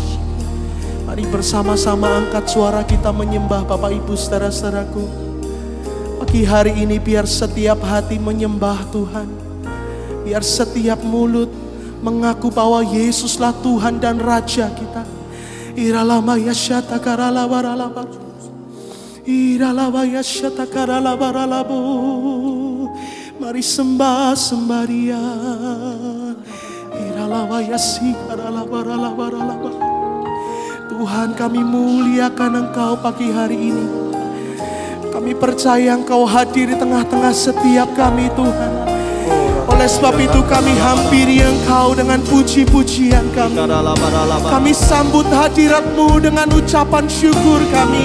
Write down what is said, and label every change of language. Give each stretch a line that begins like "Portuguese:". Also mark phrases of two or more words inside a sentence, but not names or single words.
Indonesian: Mari bersama-sama angkat suara kita menyembah Bapak Ibu saudara-saudaraku. Pagi hari ini biar setiap hati menyembah Tuhan. Biar setiap mulut mengaku bahwa Yesuslah Tuhan dan Raja kita. Iralamaya syatakaralabaralabas. Iralamaya syatakaralabaralabu. Mari sembah Dia. Iralamaya sikaralabaralabaralabas. Tuhan, kami muliakan Engkau pagi hari ini. Kami percaya Engkau hadir di tengah-tengah setiap kami, Tuhan. Oleh sebab itu kami hampiri Engkau dengan puji-pujian kami. Kami sambut hadirat-Mu dengan ucapan syukur kami.